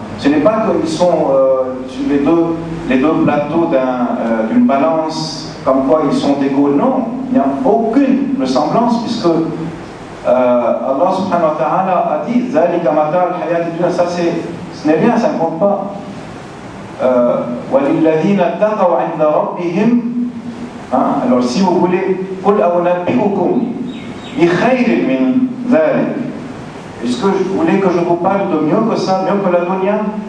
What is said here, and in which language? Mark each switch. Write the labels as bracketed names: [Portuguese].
[French] Ce n'est pas qu'ils sont sur les deux plateaux d'une balance, comme quoi ils sont égaux. Non, il n'y a aucune ressemblance, puisque Allah subhanahu wa ta'ala a dit [Arabic] Zalika matar al-hayat ad-dunya, [French] ça ce n'est rien, ça ne compte pas. [Arabic] وَلِلَّذِينَ اتَّقَوْا عِنْدَ رَبِّهِمْ. [French] Alors si vous voulez, [Arabic] قُلْ أَوْنَبِّئُكُمْ بِخَيْرٍ مِنْ ذَلِكَ. [French] Est-ce que vous voulez que je vous parle de mieux que ça, mieux que la dunya?